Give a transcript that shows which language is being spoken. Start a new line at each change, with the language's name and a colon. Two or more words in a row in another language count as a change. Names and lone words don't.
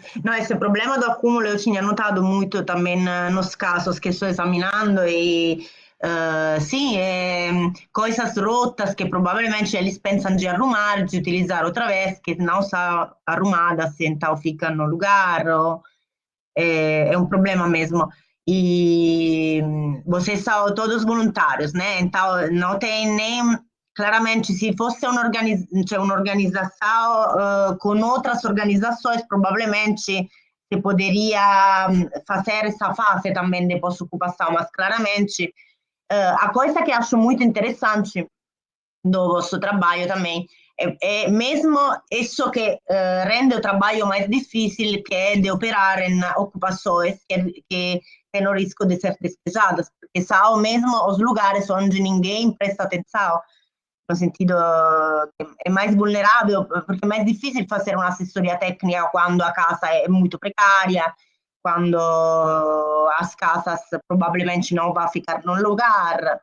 Portuguese: No, esse problema do acúmulo eu tinha notado muito também nos casos que estou examinando e sim, coisas rotas que provavelmente eles pensam de arrumar, de utilizar outra vez, que não são arrumadas, então ficam no lugar, é um problema mesmo. E vocês são todos voluntários, né? Então não tem nem... Claramente, se fosse un'organizzazione con outras organizzações, provavelmente se poderia fazer essa fase também de pós-ocupação, mas claramente a coisa que acho muito interessante do vosso trabalho também é mesmo isso que rende o trabalho mais difícil, que é de operar em ocupações que têm o risco de ser despejadas, porque são mesmo os lugares onde ninguém presta atenção, no sentido que é mais vulnerável, porque é mais difícil fazer uma assessoria técnica quando a casa é muito precária, quando as casas provavelmente não vão ficar no lugar.